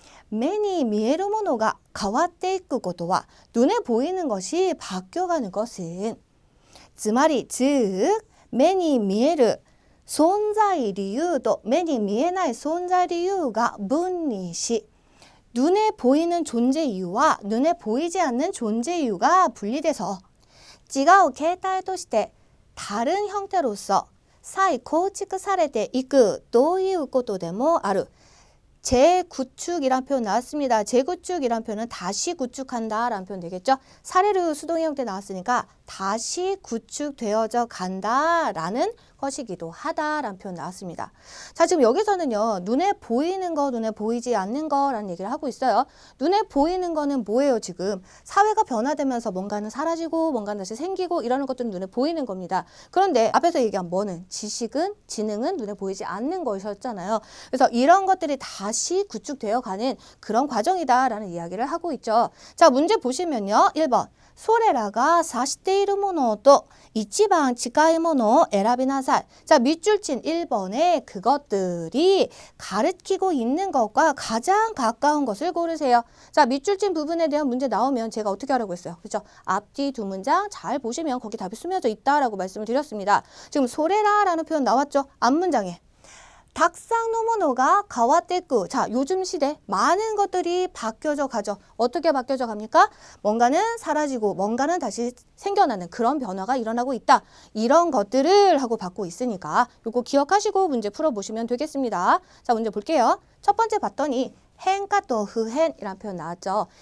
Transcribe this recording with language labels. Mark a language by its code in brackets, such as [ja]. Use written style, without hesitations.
[ja] 目に見えるものが変わっていくことは [ko] 눈에 보이는 것이 바뀌어가는 것은 [ja] つまり [ko] 즉 [ja] 目に見える 存在理由と 目に見えない 存在理由が分離し [ko] 눈에 보이는 존재 이유와 눈에 보이지 않는 존재 이유가 분리돼서 [ja] 違う形態として [ko] 다른 형태로서 [ja] 再構築されていくということでもある. [ko] 재구축이란 표현 나왔습니다. 재구축이란 표현은 다시 구축한다 라는 표현 되겠죠. 사례로 수동의 형태 나왔으니까 다시 구축되어져 간다 라는 것이기도 하다라는 표현 나왔습니다. 자, 지금 여기서는요. 눈에 보이는 거, 눈에 보이지 않는 거라는 얘기를 하고 있어요. 눈에 보이는 거는 뭐예요, 지금? 사회가 변화되면서 뭔가는 사라지고 뭔가는 다시 생기고 이러는 것들은 눈에 보이는 겁니다. 그런데 앞에서 얘기한 뭐는? 지식은, 지능은 눈에 보이지 않는 것이었잖아요. 그래서 이런 것들이 다시 구축되어 가는 그런 과정이다라는 이야기를 하고 있죠. 자, 문제 보시면요. 1번. [ja] それらが指しているものと一番近いものを選びなさい. [ko] 자, 밑줄 친 1번에 그것들이 가르치고 있는 것과 가장 가까운 것을 고르세요. 자, 밑줄 친 부분에 대한 문제 나오면 제가 어떻게 하라고 했어요? 그렇죠? 앞뒤 두 문장 잘 보시면 거기 답이 숨겨져 있다라고 말씀을 드렸습니다. 지금 소래라라는 표현 나왔죠? 앞문장에. [ja] たくさんのものが変わっていく. [ko] 자, 요즘 시대 많은 것들이 바뀌어져 가죠. 어떻게 바뀌어져 갑니까? 뭔가는 사라지고 뭔가는 다시 생겨나는 그런 변화가 일어나고 있다. 이런 것들을 하고 받고 있으니까 요거 기억하시고 문제 풀어보시면 되겠습니다. 자, 문제 볼게요. 첫 번째 봤더니変化또 후행이라는 표현 나왔죠.